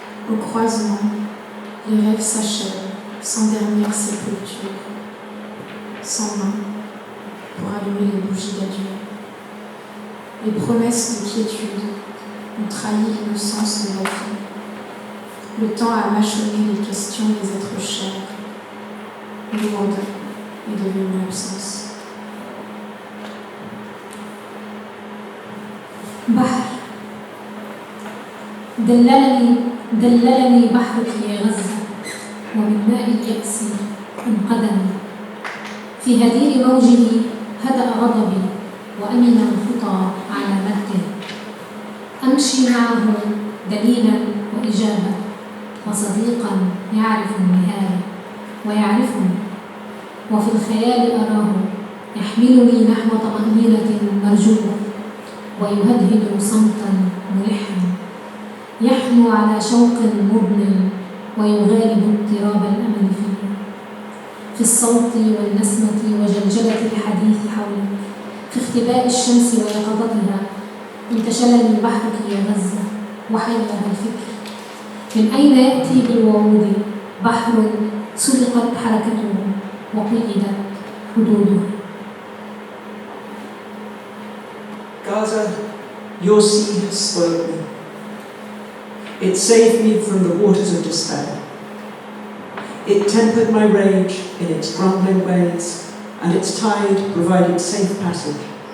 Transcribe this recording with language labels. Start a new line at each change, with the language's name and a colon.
French: Au croisement, les rêves s'achèvent sans dernière sépulture, sans main pour allumer les bougies d'adieu. Les promesses de quiétude ont trahi l'innocence de la vie. Le temps a mâchonné les questions des êtres chers. Lourde est devenue l'absence.
Arabic: بحر دللني بحرك يا غزة، ومن ماء اليأس انقذني. في هدير موجه هدأ غضبي، وأمن الخطى على مده. أمشي معه دليلا وإجابة، وصديقا يعرف النهاية ويعرفني، وفي الخيال أراه يحملني نحو طمأنينة مرجوة، ويهدهد صمتا ملحا، يحنو على شوق مبن، ويغالب اضطراب الأمل فيه. في الصوت والنسمة وجلجلة الحديث حولي، في اختباء الشمس ويقظتها، انتشلني بحرك يا غزة وحيرها الفكر. من أين يأتي بالوعود بحر سلقت حركته وقيدت حدوده؟
English: Gaza, your sea has spoiled me. It saved me from the waters of despair. It tempered my rage in its grumbling waves, and its tide provided safe passage.